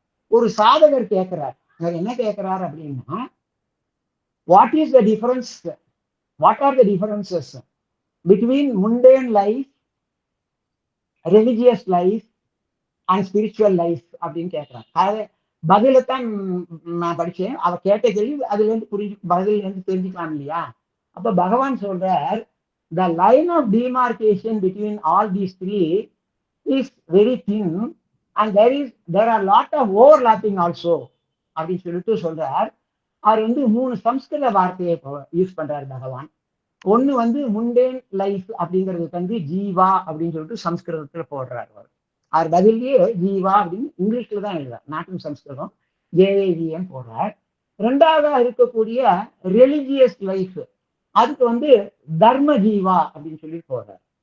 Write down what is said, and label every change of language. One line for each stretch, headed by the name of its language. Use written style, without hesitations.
Tamil: ஒரு சாதகர் கேட்கிறார். அவர் என்ன கேட்கிறார் அப்படின்னா,
English: what is the difference, what are the differences between mundane life, religious life and spiritual life
Tamil: அப்படின்னு கேட்கிறார். அதாவது பதிலைத்தான் நான் படிச்சேன். அவ கேட்ட கேள்வி அதுல இருந்து பதில இருந்து தெரிஞ்சுக்கலாம் இல்லையா? அப்ப பகவான் சொல்றார்,
English: the line of demarcation between all these three is very thin and there are lot of overlapping also
Tamil: அப்படின்னு சொல்லிட்டு சொல்றார். அவர் வந்து 3 சம்ஸ்கிருத வார்த்தையை யூஸ் பண்றாரு பகவான். ஒண்ணு வந்து முண்டேன் லைஃப் அப்படிங்கிறதுக்கு வந்து ஜீவா அப்படின்னு சொல்லிட்டு சம்ஸ்கிருதத்துல போடுறாரு. அவர் பதிலேயே ஜீவா அப்படின்னு இங்கிலீஷ்ல தான் எழுதுறார், நாட்டும் சம்ஸ்கிருதம், ஜேஏவிஎன் போடுறார். ரெண்டாவதா இருக்கக்கூடிய ரிலிஜியஸ் லைஃப், அதுக்கு வந்து தர்ம ஜீவா அப்படின்னு சொல்லி போடுறார்.